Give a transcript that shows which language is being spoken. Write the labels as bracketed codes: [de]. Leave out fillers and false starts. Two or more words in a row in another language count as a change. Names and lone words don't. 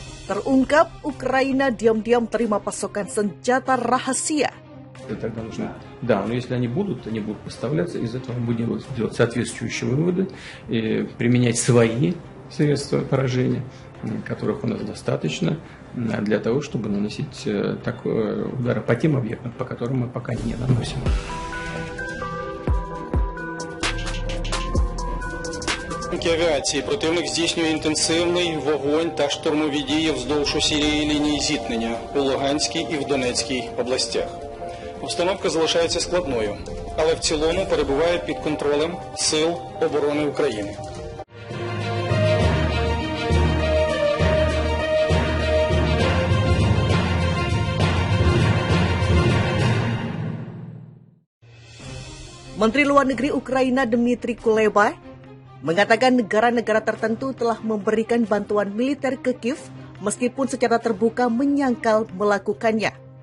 [id] Terungkap Ukraina diam-diam terima pasokan senjata rahasia. [ru] Тогда нужно, да, но если они будут поставляться, из этого мы будем делать соответствующие выводы, и применять свои средства поражения, которых у нас достаточно, для того, чтобы наносить удары по тем объектам, по которым мы пока не наносим. [uk] Авіації противник здійснює інтенсивний вогонь та штурмові дії вздовж усієї лінії зіткнення у Луганській і в Донецькій областях. Обстановка залишається складною, але в цілому перебуває під контролем Сил оборони України. [id] Menteri Luar Negeri Ukraina Dmytro Kuleba mengatakan negara-negara tertentu telah memberikan bantuan militer ke Kiev meskipun secara terbuka menyangkal melakukannya.